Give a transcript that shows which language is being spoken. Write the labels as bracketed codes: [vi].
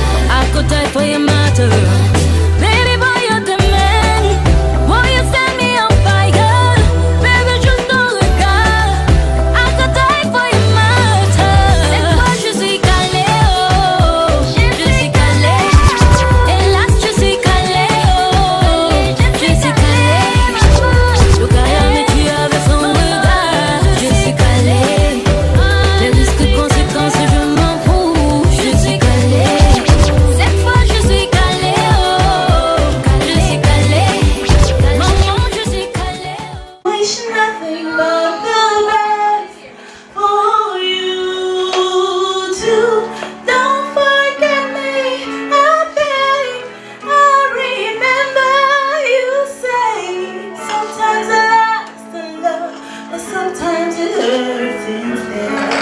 [en] I could die for your matter. Baby boy you're the man. Boy you set me on fire. Baby [fr] juste ton regard. [en] I could die for your matter. [fr] Cette fois je suis calée, oh, je suis calée. Hélas je suis calée, oh, je suis calée. Le gars me tue avec son regard. Je suis calée. Les risques, conséquences, je m'en fous. Je suis calée. Cette fois je suis calée, oh, je suis calée. Maman je suis calée. [en] Wish nothing but the best for you too. Don't forget me, I beg. I remember you say sometimes it lasts in love, but sometimes it hurts instead.